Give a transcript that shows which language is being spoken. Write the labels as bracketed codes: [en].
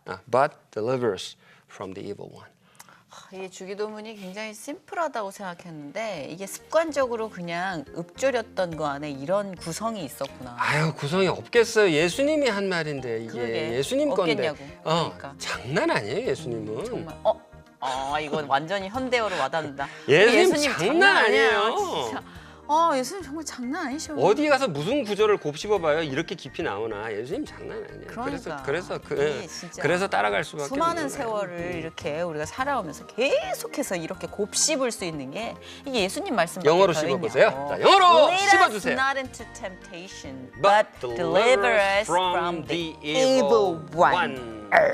[en] but deliver us from the evil one. [ko] 이 주기도문이 굉장히 심플하다고 생각했는데 이게 습관적으로 그냥 읊조렸던 거 안에 이런 구성이 있었구나. 아유 구성이 없겠어요. 예수님이 한 말인데 이게 그러게. 예수님 건데. 없겠냐고. 그러니까. 장난 아니에요 예수님은. 정말 이건 완전히 현대어로 와닿는다. 예수님 장난 아니에요. 진짜. 예수님 정말 장난 아니셔. 어디 가서 무슨 구절을 곱씹어봐요 이렇게 깊이 나오나. 예수님 장난 아니에요. 그러니까. 그래서 따라갈 수밖에 수많은 없는 거예요. 세월을 이렇게 우리가 살아오면서 계속해서 이렇게 곱씹을 수 있는 게 이게 예수님 말씀밖에 영어로 더 씹어보세요. 있냐고. 자, 영어로 [en] Lead [ko] 씹어주세요. [en] us not into temptation, But but deliver us from the evil one.